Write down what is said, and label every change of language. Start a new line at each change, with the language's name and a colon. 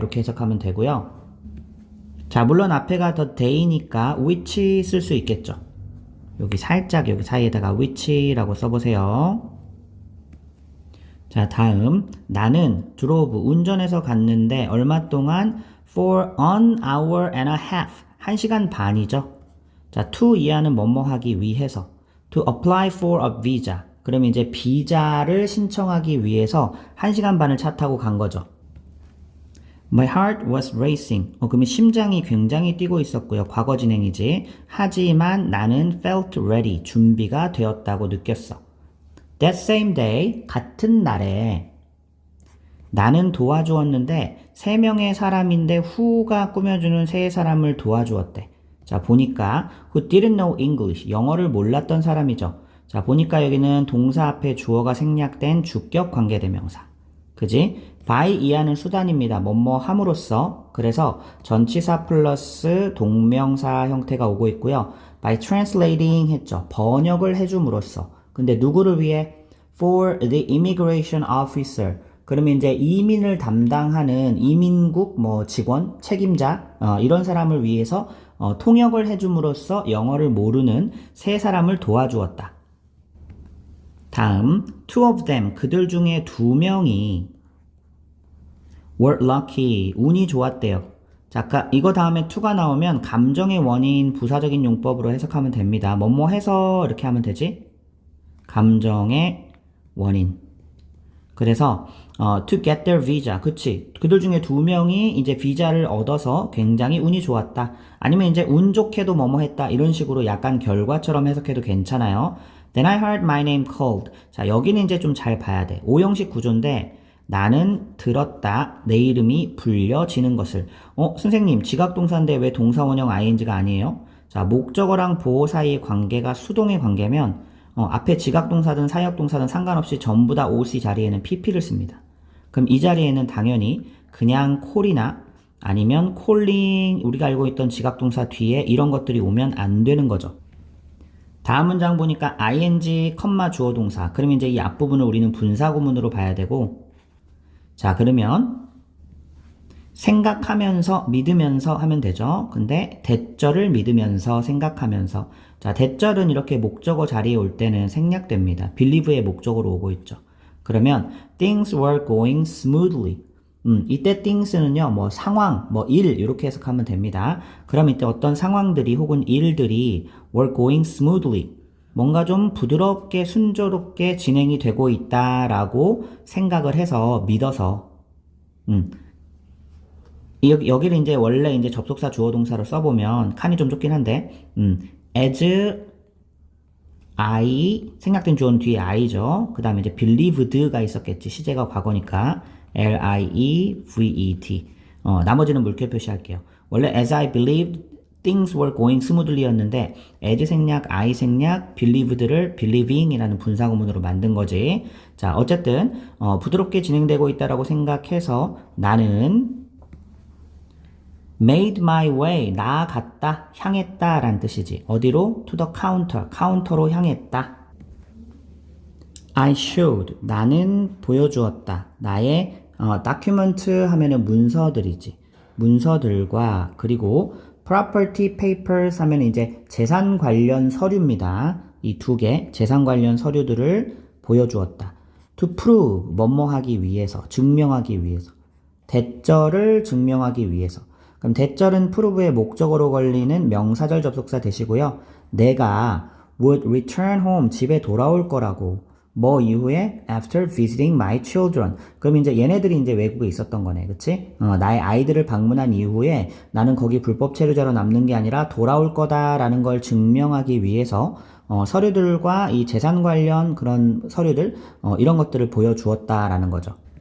Korean: 이렇게 해석하면 되고요. 자, 물론 앞에가 the day니까 which 쓸 수 있겠죠. 여기 살짝 여기 사이에다가 which라고 써보세요. 자, 다음 나는 drove 운전해서 갔는데 얼마 동안
English: for an hour and a half
Korean: 1시간 반이죠. 자, to 이하는 뭐뭐 하기 위해서
English: to apply for a visa.
Korean: 그러면 이제 비자를 신청하기 위해서 1시간 반을 차 타고 간 거죠.
English: My heart was racing.
Korean: 그러면 심장이 굉장히 뛰고 있었고요. 과거 진행이지. 하지만 나는
English: felt ready.
Korean: 준비가 되었다고 느꼈어.
English: That same day,
Korean: 같은 날에 나는 도와주었는데 3명의 사람인데 who가 꾸며주는 3사람을 도와주었대. 자, 보니까
English: who didn't know English.
Korean: 영어를 몰랐던 사람이죠. 자, 보니까 여기는 동사 앞에 주어가 생략된 주격 관계대명사. 그지? by 이하는 수단입니다. 뭐뭐 함으로써. 그래서 전치사 플러스 동명사 형태가 오고 있고요.
English: by translating
Korean: 했죠. 번역을 해줌으로써. 근데 누구를 위해?
English: for the immigration officer.
Korean: 그러면 이제 이민을 담당하는 이민국 직원, 책임자 이런 사람을 위해서 통역을 해줌으로써 영어를 모르는 3사람을 도와주었다. 다음,
English: two of them,
Korean: 그들 중에 2명이
English: were lucky,
Korean: 운이 좋았대요. 자, 아까 이거 다음에 to가 나오면 감정의 원인 부사적인 용법으로 해석하면 됩니다. 뭐뭐 해서 이렇게 하면 되지? 감정의 원인. 그래서
English: to get their visa.
Korean: 그치. 그들 중에 두 명이 이제 비자를 얻어서 굉장히 운이 좋았다. 아니면 이제 운 좋게도 뭐뭐 했다. 이런 식으로 약간 결과처럼 해석해도 괜찮아요.
English: Then I heard my name called.
Korean: 자, 여기는 이제 좀 잘 봐야 돼. 오형식 구조인데 나는 들었다. 내 이름이 불려지는 것을. 선생님, 지각동사인데 왜 동사원형 ing가 아니에요? 자, 목적어랑 보호 사이의 관계가 수동의 관계면 앞에 지각동사든 사역동사든 상관없이 전부 다 OC 자리에는 PP를 씁니다. 그럼 이 자리에는 당연히 그냥 콜이나 아니면 콜링, 우리가 알고 있던 지각동사 뒤에 이런 것들이 오면 안 되는 거죠. 다음 문장 보니까 ing, 주어동사. 그럼 이제 이 앞부분을 우리는 분사구문으로 봐야 되고, 자, 그러면 생각하면서, 믿으면서 하면 되죠. 근데 대절을 믿으면서, 생각하면서. 자, 대절은 이렇게 목적어 자리에 올 때는 생략됩니다. believe의 목적어로 오고 있죠. 그러면
English: things were going smoothly.
Korean: 이때 things는요, 뭐 상황, 뭐 일 이렇게 해석하면 됩니다. 그럼 이때 어떤 상황들이 혹은 일들이
English: were going smoothly.
Korean: 뭔가 좀 부드럽게 순조롭게 진행이 되고 있다라고 생각을 해서 믿어서 여기를 이제 원래 이제 접속사 주어 동사로 써보면 칸이 좀 좁긴 한데 as I 생략된 주어는 뒤에 I죠. 그 다음에 이제 believed가 있었겠지. 시제가 과거니까 L-I-E-V-E-D 나머지는 물결 표시할게요. 원래
English: as I believed things were going smoothly
Korean: 였는데 as 생략, I 생략, believed를 believing이라는 분사구문으로 만든 거지. 자, 어쨌든 부드럽게 진행되고 있다라고 생각해서 나는
English: made my way,
Korean: 나아갔다, 향했다 라는 뜻이지. 어디로?
English: to the counter,
Korean: 카운터로 향했다.
English: I showed,
Korean: 나는 보여주었다. 나의 document 하면은 문서들이지. 문서들과 그리고
English: property papers
Korean: 하면 이제 재산 관련 서류입니다. 이 두 개, 재산 관련 서류들을 보여주었다.
English: to prove,
Korean: 뭐뭐 하기 위해서, 증명하기 위해서. 대절을 증명하기 위해서. 그럼 대절은 prove의 목적어로 걸리는 명사절 접속사 되시고요. 내가
English: would return home,
Korean: 집에 돌아올 거라고. 뭐 이후에
English: after visiting my children.
Korean: 그럼 이제 얘네들이 이제 외국에 있었던 거네. 그치? 나의 아이들을 방문한 이후에 나는 거기 불법 체류자로 남는 게 아니라 돌아올 거다라는 걸 증명하기 위해서 서류들과 이 재산 관련 그런 서류들 이런 것들을 보여주었다라는 거죠.